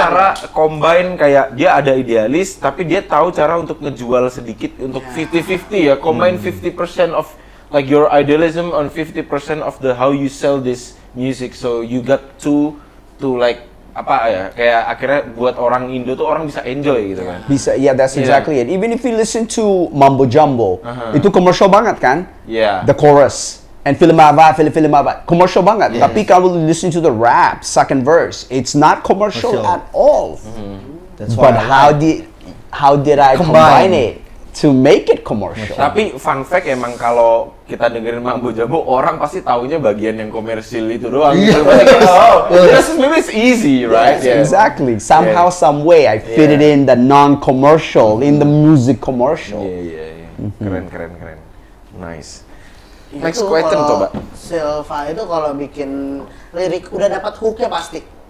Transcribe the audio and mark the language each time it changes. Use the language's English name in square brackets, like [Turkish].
[Indonesian] cara combine, kayak dia ada idealis, tapi dia tahu cara untuk ngejual sedikit untuk 50-50 ya. [English] Combine 50% of like your idealism on 50% of the how you sell this music. So you got to like [Indonesian] apa ya, kayak akhirnya buat orang Indo tuh orang bisa enjoy gitu kan. [English] Bisa, yeah, that's Yeah. exactly it. Even if you listen to Mambo Jumbo, itu commercial [Indonesian] banget kan? [English] Yeah. The chorus. And film apa, commercial [Indonesian] banget. Tapi kalau [English] listen to the rap, second verse, it's not commercial Commercial. at all. That's why But I like. how did I combine it to make it commercial? [Indonesian] Tapi fun fact emang kalau kita dengerin Mambo Jambo, orang pasti taunya bagian yang komersil itu doang. Iya. Pasti kayak, [English] oh, maybe it's easy, right? Yes, exactly. Somehow, some way, I fit it in the non-commercial, in the music commercial. [Indonesian] Iya. Keren. Nice. Itu [English] Next question [Indonesian] kalau coba. Silva itu kalau bikin lirik udah dapat hooknya pasti.